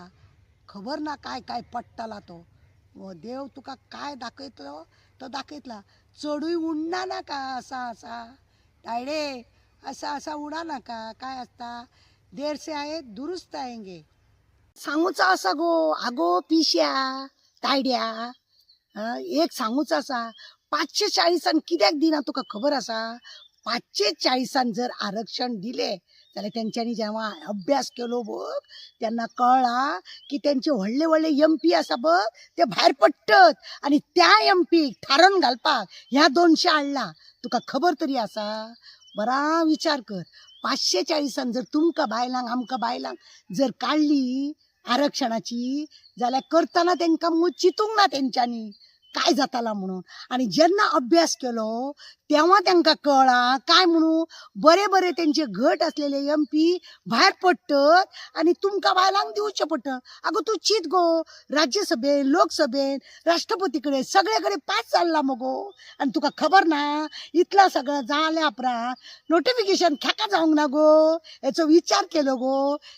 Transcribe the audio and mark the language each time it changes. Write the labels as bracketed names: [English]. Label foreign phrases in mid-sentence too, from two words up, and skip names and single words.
[Konkani] खबर ना काय पडटला तो देव तुका काय दाखयतलो तो दाखयतला चडूय उडना नाका असा तायडे असा उडा नाका काय असता [Hindi] देर से आये दुरुस्त आएंगे [Konkani] सांगूचा असा गो आगो पिश्या तायड्या एक सांगूच आसा 540 कित्याक दिना तुका खबर आसा 540 जर आरक्षण दिले जाल्यार तेंच्यांनी जेव्हा अभ्यास केलो बघ त्यांना कळला की त्यांचे व्हडले MP आसा बघ ते भायर पडटत आणि त्या MP थारोन घालपाक ह्या 200 हाडला तुका खबर तरी आसा बरा विचार कर 540 जर तुमकां बायलांक आमकां बायलांक जर काढली आरक्षणाची जाल्यार करतना तेंकां मग चिंतूंक ना तेंच्यांनी काय जाताला म्हणून आणि जेन्ना अभ्यास केलो तेव्हा त्यांना कळला काय म्हणू बरे त्यांचे घट असलेले MP भायर पडटत आणि तुमकां बायलांक दिवचे पडटत अगो तू चित गो राज्यसभेन लोकसभेन राष्ट्रपतीकडे सगळेकडे पास चालला मगो आणि तुका खबर ना इतला सगळं जाल्या उपरांत नोटिफिकेशन खेका जावंक ना गो हेचो विचार केलो गो